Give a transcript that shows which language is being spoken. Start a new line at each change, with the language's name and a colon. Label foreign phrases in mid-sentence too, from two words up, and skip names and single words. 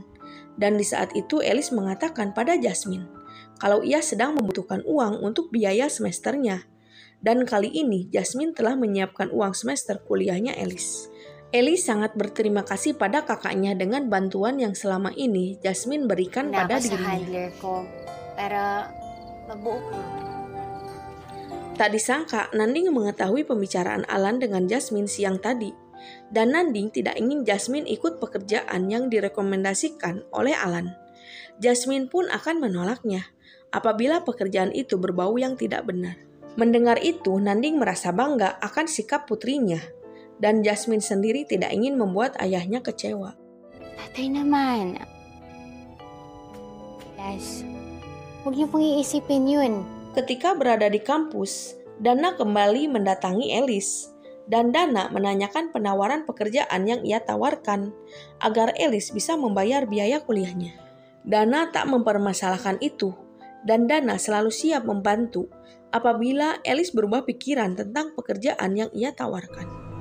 Indonesian: Dan di saat itu Alice mengatakan pada Jasmine kalau ia sedang membutuhkan uang untuk biaya semesternya. Dan kali ini Jasmine telah menyiapkan uang semester kuliahnya Alice. Alice sangat berterima kasih pada kakaknya dengan bantuan yang selama ini Jasmine berikan pada dirinya.
Filipino: handler ko. Pero mabuo ko.
Indonesian: Tak disangka Nanding mengetahui pembicaraan Alan dengan Jasmine siang tadi. Dan Nanding tidak ingin Jasmine ikut pekerjaan yang direkomendasikan oleh Alan. Jasmine pun akan menolaknya apabila pekerjaan itu berbau yang tidak benar. Mendengar itu, Nanding merasa bangga akan sikap putrinya. Dan Jasmine sendiri tidak ingin membuat ayahnya kecewa.
Filipino: Tatay naman. Las, huwag niyo pong iisipin yun.
Indonesian: Ketika berada di kampus, Dana kembali mendatangi Alice. Dan Dana menanyakan penawaran pekerjaan yang ia tawarkan agar Alice bisa membayar biaya kuliahnya. Dana tak mempermasalahkan itu, dan Dana selalu siap membantu apabila Alice berubah pikiran tentang pekerjaan yang ia tawarkan.